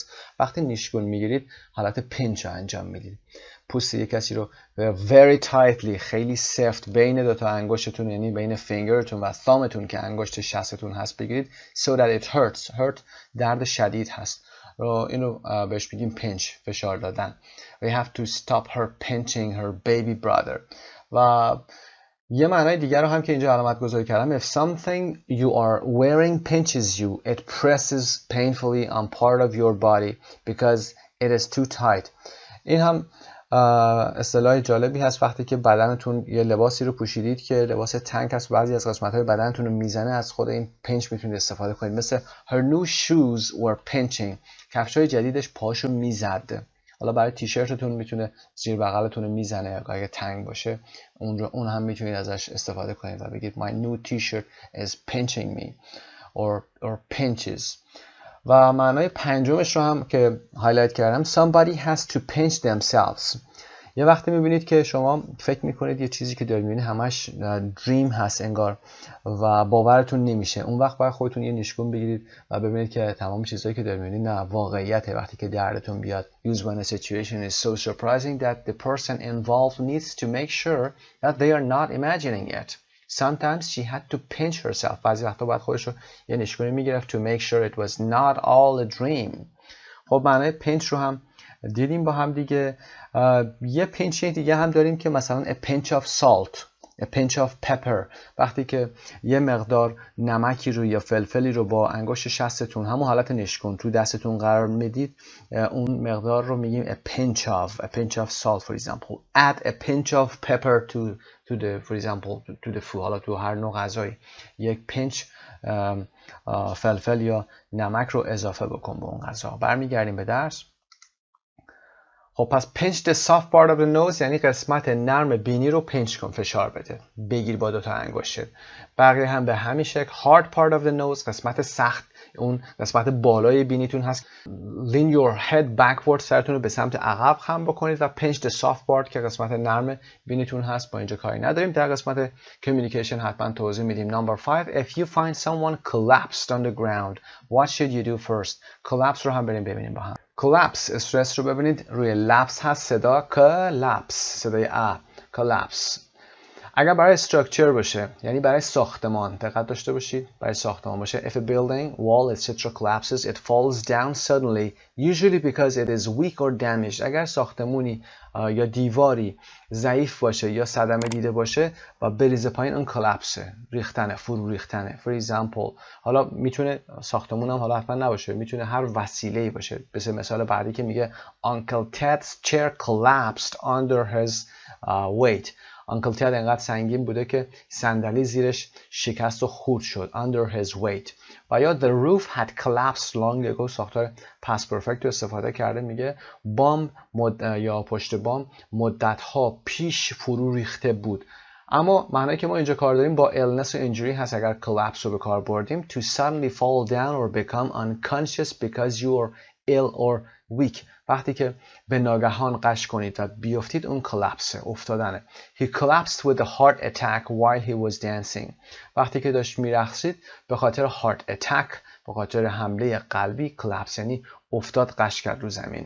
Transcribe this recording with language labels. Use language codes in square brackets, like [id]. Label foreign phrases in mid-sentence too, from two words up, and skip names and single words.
[fa] وقتی نیشگون میگیرید حالت pinch رو انجام میدید، پوست یک کسی رو [en] very tightly [fa] خیلی سفت بین دو تا انگشتتون یعنی بین فینگرتون و ثامتون که انگشت شستتون هست بگیرید [en] so that it hurts. [fa] hurt درد شدید هست، اینو بهش بگیم pinch، فشار دادن. [en] We have to stop her pinching her baby brother. [fa] و یه معنای دیگر رو هم که اینجا علامت گذاری کردم. [en] If something you are wearing pinches you, it presses painfully on part of your body because it is too tight. [fa] این هم اصطلاح جالبی هست وقتی که بدنتون یه لباسی رو پوشیدید که لباس تنگ هست، بعضی از قسمت‌های بدنتون رو میزنه، از خود این پنچ میتونید استفاده کنید. [en] مثل her new shoes were pinching، [fa] کفش‌های جدیدش پاشو میزد. حالا برای تیشرتتون میتونه زیر بغلتون رو میزنه اگه تنگ باشه، اون هم میتونید ازش استفاده کنید و بگید [en] my new t-shirt is pinching me or pinches. [fa] و معنای پنجمش رو هم که هایلایت کردم [en] somebody has to pinch themselves. [fa] یه وقتی میبینید که شما فکر میکنید یه چیزی که دارید میبینید همش دریم هست انگار و باورتون نمیشه، اون وقت باید خودتون یه نیشگون بگیرید و ببینید که تمام چیزایی که دارید میبینید نه واقعیته. وقتی که دردتون بیاد [en] use when a situation is so surprising that the person involved needs to make sure that they are not imagining it. Sometimes she had to pinch herself. [fa] بعضی وقتا باید خودش رو یه نیشگونی میگرفت [en] to make sure it was not all a dream. [fa] خب معنای pinch رو هم دیدیم با هم دیگه. [en] یه pinch [fa] دیگه هم داریم که مثلا [en] a pinch of salt, a pinch of pepper. [fa] وقتی که یه مقدار نمکی رو یا فلفلی رو با انگشت شستتون همون حالت نشکن تو دستتون قرار میدید، اون مقدار رو میگیم [en] a pinch of salt. For example, add a pinch of pepper to the, for example, to the food. [fa] حالا تو هر نوع غذایی یک pinch فلفل یا نمک رو اضافه بکن به اون غذا. برمیگردیم به درس. خب پس [en] pinch the soft part of the nose [fa] یعنی قسمت نرم بینی رو pinch کن، فشار بده، بگیر با دو تا انگشت. بقیه هم به همین شکل. [en] hard part of the nose [fa] قسمت سخت، اون قسمت بالای بینیتون هست. [en] lean your head backward [fa] سرتون رو به سمت عقب خم بکنید و [en] pinch the soft part [fa] که قسمت نرم بینیتون هست. با اینجا کاری نداریم، در قسمت communication حتما توضیح میدیم. [en] number 5 if you find someone collapsed on the ground what should you do first. [fa] collapse رو هم بریم ببینیم با هم. collapse استرس رو ببینید روی لپس هست صدا collapse صدای collapse. اگر برای structure باشه یعنی برای ساختمان دقت داشته باشید برای ساختمان باشه [en] if a building wall etc collapses it falls down suddenly usually because it is weak or damaged. [fa] اگر ساختمونی یا دیواری ضعیف باشه یا صدمه دیده باشه و بریزه پایین اون collapse ریختنه فرو ریختنه. for example حالا میتونه ساختمون هم حالا حتما نباشه میتونه هر وسیله‌ای باشه. مثال بعدی که میگه [en] Uncle Ted's chair collapsed under his weight. [fa] Uncle Ted انقدر سنگین بوده که صندلی زیرش شکست و خورد شد [en] under his weight. [fa] و یا [en] the roof had collapsed long ago [fa] ساختار [en] past perfect [fa] رو استفاده کرده میگه بام یا پشت بام مدتها پیش فرو ریخته بود. اما معنایی که ما اینجا کار داریم با illness و injury هست. اگر collapse رو به کار بردیم [en] to suddenly fall down or become unconscious because you are ill or weak. [fa] وقتی که به ناگهان قش کنید و بیفتید اون collapse افتادنه. [en] He collapsed with a heart attack while he was dancing. [fa] وقتی که داشت میرقصید به خاطر [en] heart attack [fa] به خاطر حمله قلبی collapse یعنی افتاد قش کرد رو زمین.